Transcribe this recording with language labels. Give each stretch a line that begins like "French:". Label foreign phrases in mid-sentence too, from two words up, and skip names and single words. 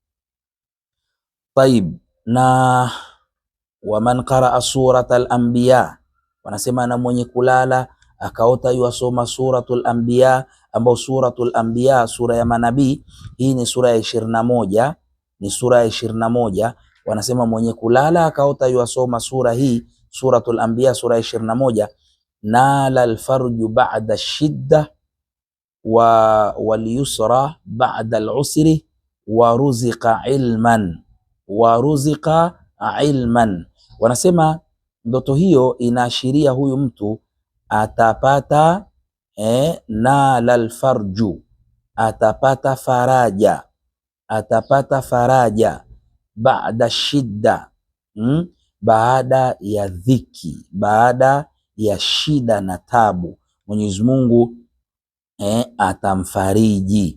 Swahili: Taib, na
Arabic: ومن قرأ سورة الأنبياء,
Swahili: wanasema na mwenye kulala akaota yuwasoma suratul anbiya, ambao suratul anbiya, sura ya manabii, hii ni sura ya 21, ni sura ya 21. Wanasema mwenye kulala akaota yuwasoma sura hii,
Arabic: suratul anbiya,
Swahili: sura ya 21,
Arabic: نال الفرج بعد الشدة واليسر بعد العسر ورزق علما ورزق علما, wa ruziqa ilman.
Swahili: Wanasema ndoto hiyo inaashiria huyu mtu atapata
Arabic: نال الفرج,
Swahili: atapata faraja, atapata faraja,
Arabic: بعد شدة,
Swahili: baada ya dhiki, baada ya shida na tabu, Mwenyezi Mungu atamfariji.